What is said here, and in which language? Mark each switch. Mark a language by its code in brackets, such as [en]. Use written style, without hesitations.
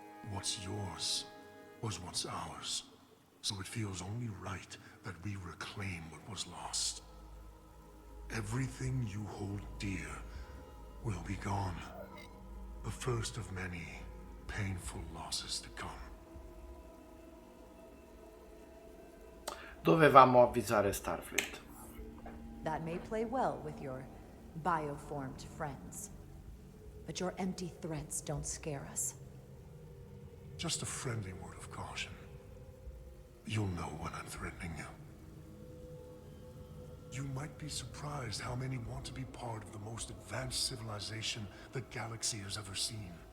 [en] What's yours was once ours, so it feels only right that we reclaim what was lost. Everything you hold dear will be gone. The first of many painful losses to come. [it] Dovevamo avvisare Starfleet. [en] That may play well with your bioformed friends. But your empty threats don't scare us. Just a friendly word of caution. You'll know when I'm threatening you. You might be surprised how many want to be part of the most advanced civilization the galaxy has ever seen.